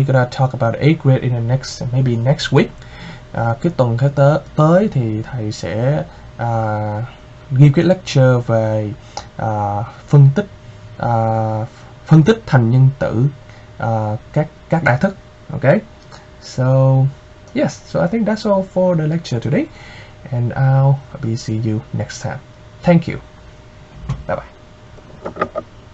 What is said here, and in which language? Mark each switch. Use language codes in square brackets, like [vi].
[en] We're gonna talk about the 8th grade in the next week. [vi] Cái tuần tới thì thầy sẽ ghi cái lecture về phân tích thành nhân tử các đại thức. [en] Okay, so yes, so I think that's all for the lecture today, and I'll see you next time. Thank you. Bye bye.